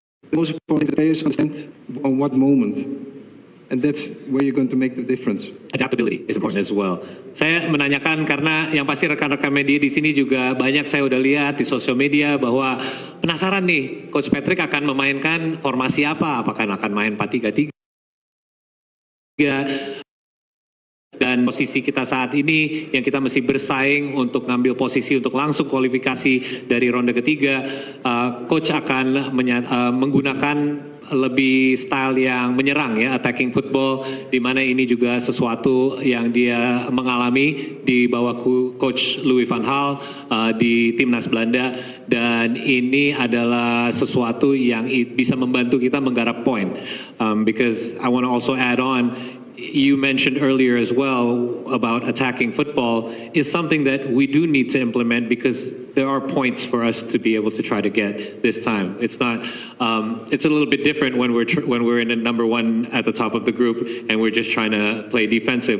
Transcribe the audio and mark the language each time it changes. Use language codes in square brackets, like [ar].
[en] The most important players understand on what moment. And that's where you're going to make the difference. Adaptability is important as well. [id] Saya menanyakan karena yang pasti rekan-rekan media di sini juga banyak saya udah lihat di sosial media bahwa penasaran nih, Coach Patrick akan memainkan formasi apa? Apakah akan main 4-3-3? Dan posisi kita saat ini yang kita mesti bersaing untuk ngambil posisi untuk langsung kualifikasi dari ronde ketiga, Coach akan menggunakan lebih style yang menyerang ya, attacking football, di mana ini juga sesuatu yang dia mengalami di bawah coach Louis van Gaal di timnas Belanda, dan ini adalah sesuatu yang bisa membantu kita menggarap poin. [en] Because I want to also add on, you mentioned earlier as well about attacking football is something that we do need to implement, because there are points for us to be able to try to get this time. It's not. It's a little bit different when we're in a number one at the top of the group and we're just trying to play defensive.